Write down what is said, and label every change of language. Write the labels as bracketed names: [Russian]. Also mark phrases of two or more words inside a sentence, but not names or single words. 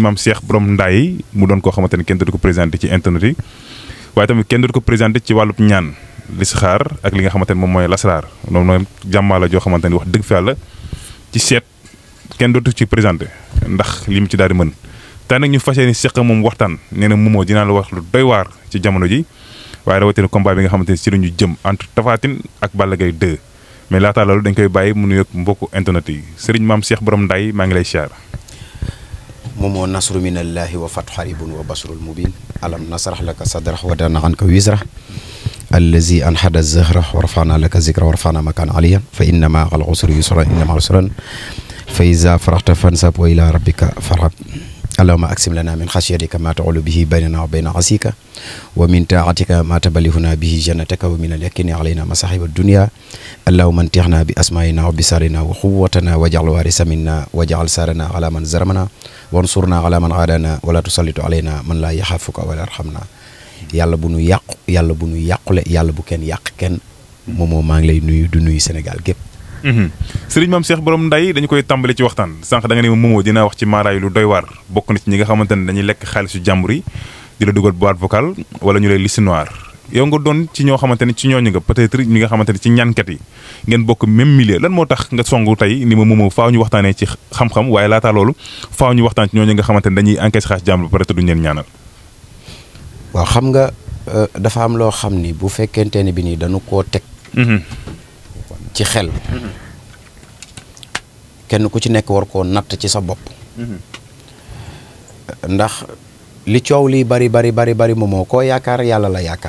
[Wolof] Mame Cheikh Borom Ndaye mu doon koo xamante ne kenn dootu ko présenté ci internet yi waaye tamit kenn dootu ko présenté ci wàllub ñaan listixaar ak li nga xamante ne moom mooy lasraar loolu mooy jàmmaa la joo xamante ne wax dëgg fa yàlla ci seet kenn dootu ci présenté ndax li mu ci daal di mën tey nag ñu fas yéene seq moom waxtaan nee na moomoo dinaa la wax lu doy waar ci jamono ji waaye rawatina combat bi nga xamante ne ci la ñu jëm entre Tapha Tine ak Balla Gaye 2 mais laataa loolu dañ koy bàyyi mu nuyoog mbokku internet yi Serigne Mame Cheikh Borom Ndaye maa ngi lay siyaar. [Arabic] moomoo نصر من الله وفتح قريب وبشر مبين ألم نشرح لك صدرك ووضعنا عنك وزرك الذي أنقض ظهرك ورفعنا لك ذكرك ورفعنا مكانا عليا ف إن مع العسر يسرا إن مع العسر فإذا فرغت فانصب وإلى ربك فارغب اللهم اقسم لنا من خشيتك ما تحول به بيننا وبين معاصيك ومن طاعتك ما تبلغنا به جنتك ومن اليقين علينا مصائب الدنيا اللهم متعنا بأسماعنا وبأبصارنا وقوتنا واجعل الوارث منا واجعل ثأرنا على من ظلمنا وانصرنا على من عادانا ولا تسلط علينا من لا يخافك ولا يرحمنا [Wolof] yàlla bu nu yàqu yàlla bu nu yàqule yàlla bu kenn yàq kenn moomoo maa ngi lay nuyu du nuyu Sénégal gépp Serigne Mame Cheikh Borom Ndaye dañu koy tàmbali ci waxtaan sànq da nga ne moomoo dinaa wax ci maaraay lu doy waar bokk na ci ñi nga xamante ne dañuy lekk xaalisu jàmbur yi di la dugal [French] boîte vocale [Wolof] wala ñu lay [French] liste noire [Wolof] yow nga doon ci ñoo xamante ne ci ñooñu nga peut-être ñi nga xamante ne ci ñaankat yi ngeen bokk [French] même milieu [Wolof] lan moo tax nga songu tey ni ma moomoo faaw ñu waxtaanee ci xam-xam waaye laataa loolu faaw ñu waxtaan ci ñooñu nga xamante ne dañuy encaisse xaalis jàmbur ba pare te duñ leen ñaanal. waaw xam nga dafa am loo xam ni bu fekkente ne bi nii dañu koo teg ci xel kenn ku ci nekk war koo natt ci sa bopp ndax li coow lii bari moomoo koo yaakaar yàlla la yaakaar